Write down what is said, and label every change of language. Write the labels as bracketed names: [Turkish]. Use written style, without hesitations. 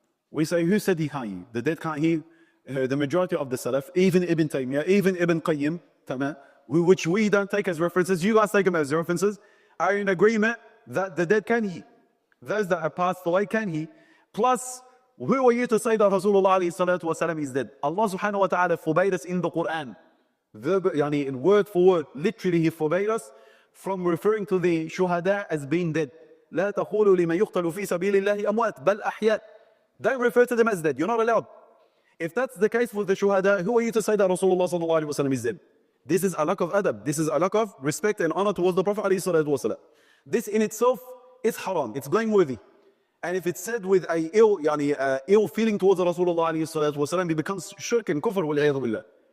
[English] We say, who said he can't hear? The dead can't hear. The majority of the Salaf, even Ibn Taymiyyah, even Ibn Qayyim, which we don't take as references, you guys take them as references, are in agreement that the dead can hear. Those that have passed away can hear. Plus, who are you to say that Rasulullah is dead? Allah subhanahu wa ta'ala forbade us in the Quran. In word for word, literally he forbade us from referring to the shuhada as being dead. [Arabic] لا تقولوا لمن يقتل في سبيل الله أموات بل أحياء. [English] Don't refer to them as dead. You're not allowed. If that's the case with the shuhada, who are you to say that Rasulullah sallallahu alaihi wasallam is dead? This is a lack of adab. This is a lack of respect and honor towards the Prophet alayhi salatu wasallam. This in itself is haram. It's blameworthy. And if it's said with a ill feeling towards Rasulullah alayhi salatu wasallam, it becomes shirk and kufr wal-'iyadhu billah.